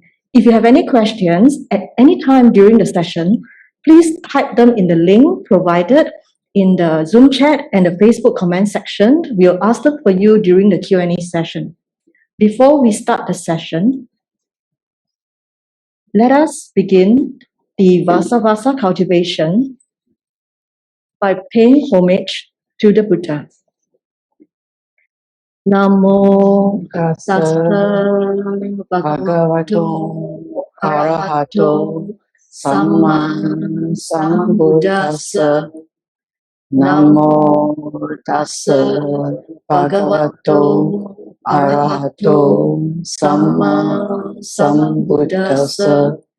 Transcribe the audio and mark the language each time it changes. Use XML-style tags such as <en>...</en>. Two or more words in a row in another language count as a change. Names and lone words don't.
<en>If you have any questions at any time during the session, please type them in the link provided in the Zoom chat and the Facebook comment section. We'll ask them for you during the Q&A session. Before we start the session, let us begin the Vassāvāsa cultivation by paying homage to the Buddha.</en> <pi>Namo tassa bhagavato arahato sammabuddhassa. Namo tassa bhagavato arahato sammabuddhassa.</pi>